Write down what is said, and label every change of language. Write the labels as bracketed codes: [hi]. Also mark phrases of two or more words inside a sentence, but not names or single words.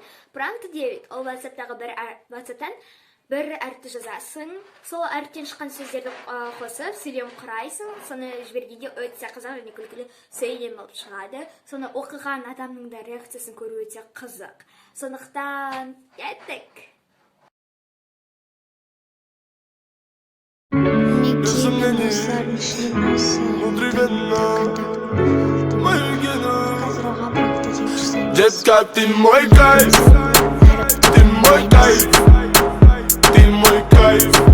[kk] Пранкты дебит ол WhatsApp-тан бір әріпті жазасың. Сол әріптен шыққан сөздерді қосып, сөйлем құрайсың. Соны жібергенде өте қызық және күлкілі сөйлем болып шығады. Соны оқыған адамның да реакциясын көру өте қызық. Сондықтан кеттік. [ru] Детка, ты мой кайф, ты мой кайф, ты мой кайф.